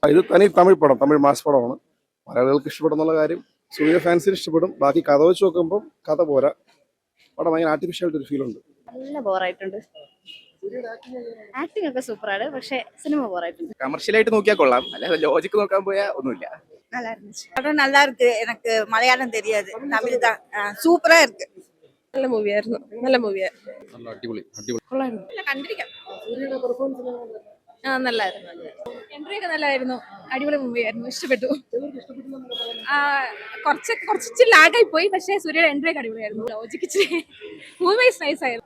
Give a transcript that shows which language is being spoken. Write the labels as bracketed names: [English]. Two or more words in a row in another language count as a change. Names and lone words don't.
[Malayalam] ഇത് തനി തമിഴ് പടം, തമിഴ് മാസ് പടമാണ്. മലയാളികൾക്ക് ഇഷ്ടപ്പെടുന്നുള്ള കാര്യം സൂര്യ ഫാൻസിന് ഇഷ്ടപ്പെടും. ബാക്കി കഥ വെച്ച് നോക്കുമ്പോൾ കഥ പോരാ. പടം ഭയങ്കര ആർട്ടിഫിഷ്യാലിറ്റി ഒരു ഫീൽ ഉണ്ട്. നല്ല ബോറായിട്ടുണ്ട്. ആക്ടിംഗ് ഒക്കെ സൂപ്പറാണ്, പക്ഷെ സിനിമ ബോറായിട്ടുണ്ട്. കമർഷ്യലായിട്ട് നോക്കിയാൽ കൊള്ളാം, അല്ലാതെ ലോജിക്ക് നോക്കാൻ പോയാൽ ഒന്നുമില്ല. [Tamil] படம் நல்லா இருக்கு. எனக்கு மலையாளம் தெரியாது, தமிழ் தான். சூப்பரா இருக்கு. நல்ல மூவியாയിരുന്നു, [Malayalam] നല്ല മൂവിയാ. അടിപൊളി. കണ്ടിരിക്കാം. നല്ലായിരുന്നു. എൻട്രി ഒക്കെ നല്ലതായിരുന്നു, അടിപൊളി മൂവിയായിരുന്നു, ഇഷ്ടപ്പെട്ടു. കുറച്ച് ലാഗായി പോയി, പക്ഷേ സൂര്യയുടെ എൻട്രി ഒക്കെ അടിപൊളിയായിരുന്നു. ലോജിക്ക് മൂവി വൈസ് നൈസ് ആയിരുന്നു.